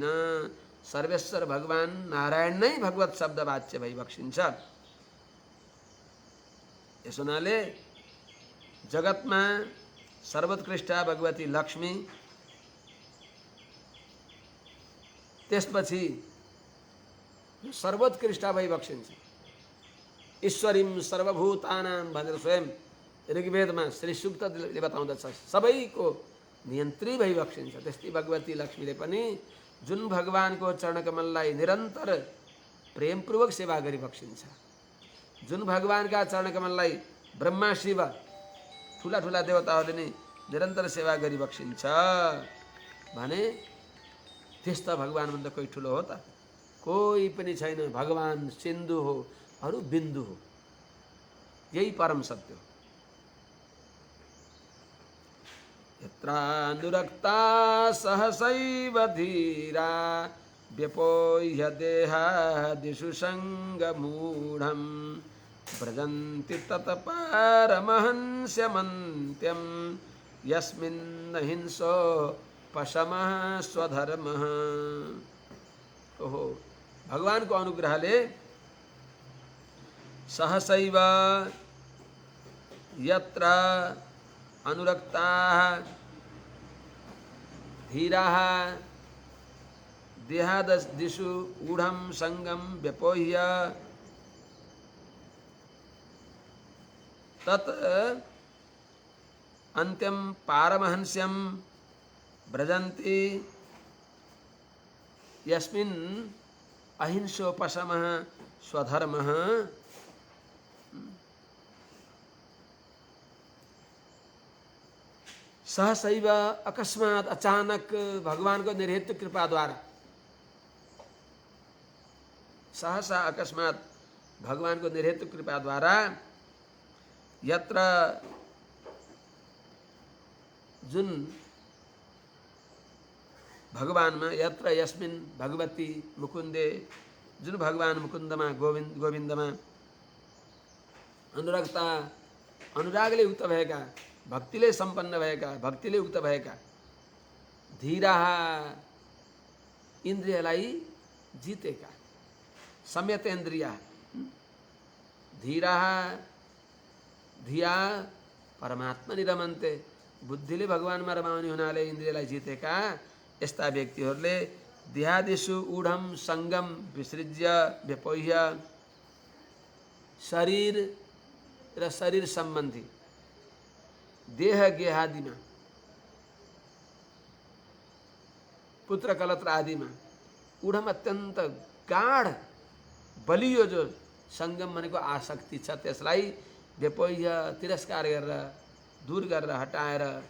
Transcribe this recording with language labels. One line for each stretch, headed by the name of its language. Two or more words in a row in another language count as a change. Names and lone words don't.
Nepali: सर्वेश्वर भगवान नारायण नै भगवत शब्दवाच्य भइबक्सिन्छ। यस हुनाले जगतमा सर्वोत्कृष्ट भगवती लक्ष्मी, त्यसपछि सर्वोत्कृष्ट भइबक्सिन्छ।
Sanskrit: ईश्वरीं सर्वभूतानां
Nepali: भनेर स्वयं ऋग्वेदमा श्री सूक्तले बताउँदछ, सबैको नियन्त्री भइबक्सिन्छ। त्यस्तै भगवती लक्ष्मीले पनि जुन भगवानको चरणकमललाई निरन्तर प्रेमपूर्वक सेवा गरिबक्सिन्छ, जुन भगवानका चरणकमललाई ब्रह्मा शिव ठुला ठुला देवताहरूले नि निरन्तर सेवा गरिबक्सिन्छ भने त्यस्ता भगवानभन्दा कोही ठुलो हो त? कोही पनि छैन। भगवान सिन्धु हो, अरू बिन्दु हो। यही परम सत्य हो।
Sanskrit: यत्रानुरक्ता सहसैव धीरा व्यपोह्य देहादिषु सङ्गमूढं व्रजन्ति तत्पारमहंस्यमन्त्यं यस्मिन् हिंसो पशमः स्वधर्मः।
Nepali: ओहो, भगवानको अनुग्रहले सहसैव
Sanskrit: यत्र अनुरक्ताः धीराः देहादिषु ऊढं संगम व्यपोह्य तत् अन्त्यं पारमहंस्यं व्रजन्ति यस्मिन् अहिंसोपशमः स्वधर्मः।
Nepali: सहसैव अकस्मात अचानक भगवानको निर्हेतु कृपा द्वारा, सहसा अकस्मात भगवानको निर्हेतु कृपा द्वारा यत्र जुन भगवानमा,
Sanskrit: यत्र यस्मिन् भगवती मुकुन्दे,
Nepali: जुन भगवान मुकुन्दमा गोविन्दमा अनुरक्ता अनुरागले युक्त भएका, भक्तिले सम्पन्न भएका, भक्तिले युक्त भएका धीराः इन्द्रियलाई जितेका, संयतेन्द्रिया
Sanskrit: धीराः धिया परमात्मनि रमन्ते,
Nepali: बुद्धिले भगवानमा रमाउने हुनाले इन्द्रियलाई जितेका यस्ता व्यक्तिहरूले
Sanskrit: देहादिषु ऊढं सङ्गम विसृज्य व्यपोह्य,
Nepali: शरीर र शरीर सम्बन्धी देह गेहादिमा, पुत्र कलत्र आदिमा ऊढम अत्यन्त गाढ बलियो जो सङ्गम भनेको आसक्ति छ, त्यसलाई व्यपोह्य तिरस्कार गरेर, दूर गरेर, हटाएर